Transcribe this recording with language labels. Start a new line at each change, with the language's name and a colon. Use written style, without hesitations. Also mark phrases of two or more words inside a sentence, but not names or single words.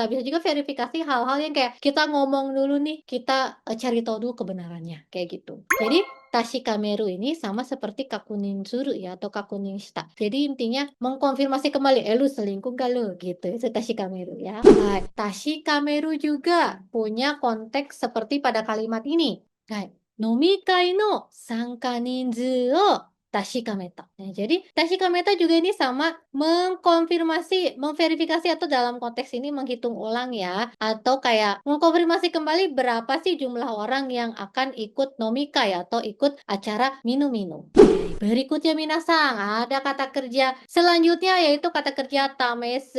Indonesian: Bisa juga verifikasi hal-hal yang kayak kita ngomong dulu nih, kita cari tahu dulu kebenarannya kayak gitu. Jadi Tashikameru ini sama seperti
Japanese: 確認する
Indonesian: ya atau
Japanese: 確認した.
Indonesian: Jadi intinya mengkonfirmasi kembali, lu selingkuh gak lu? Gitu, itu Tashikameru ya. Hai, Tashikameru juga punya konteks seperti pada kalimat ini.
Japanese: はい、飲み会の参加人数を確かめた.
Indonesian: Nah, jadi tashikameta juga ini sama mengkonfirmasi, memverifikasi atau dalam konteks ini menghitung ulang ya. Atau kayak mengkonfirmasi kembali berapa sih jumlah orang yang akan ikut nomikai atau ikut acara minum-minum. Berikutnya minasang, ada kata kerja selanjutnya yaitu kata kerja tamesu.